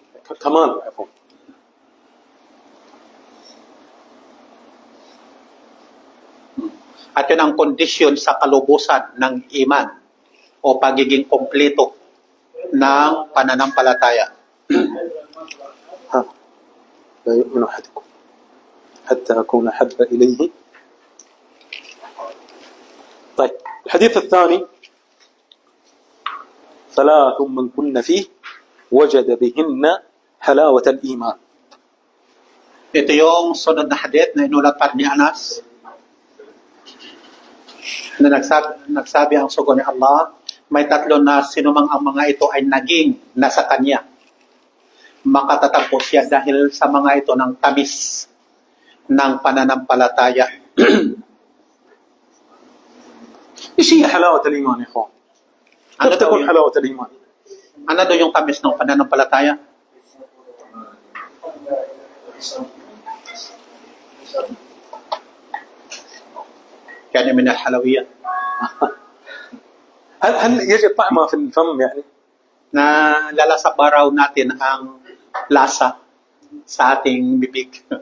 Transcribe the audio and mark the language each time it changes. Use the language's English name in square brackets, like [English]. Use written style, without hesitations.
[Arabic] كمال عفوا. [Filipino] At yun ang condition sa kalubusan ng iman o pagiging kompleto ng pananampalataya. [Arabic] ها لا يؤمن أحدكم حتى أكون أحب إليه. طيب الحديث الثاني 3 من كن فيه وجد بهن حلاوة الإيمان. [Filipino] Ito yung sunod na hadith na inulat pa ni Anas na nagsabi ang sugo ni Allah, may 3 na sinumang ang mga ito ay naging nasa kanya. Makatatagpo siya dahil sa mga ito ng tamis ng pananampalataya. [Arabic] إيش هي حلاوة الإيمان يا إخوان؟ [Filipino] Ano [Arabic] كيف تكون [Filipino] yung, [Arabic] حلاوة الإيمان؟ [Filipino] ano daw yung tamis ng pananampalataya? Kaya min al-halawiyah. [Arabic] هل يجد طعمها في الفم يعني؟ [Filipino] Na lalasap ba raw natin ang lasa sa ating bibig.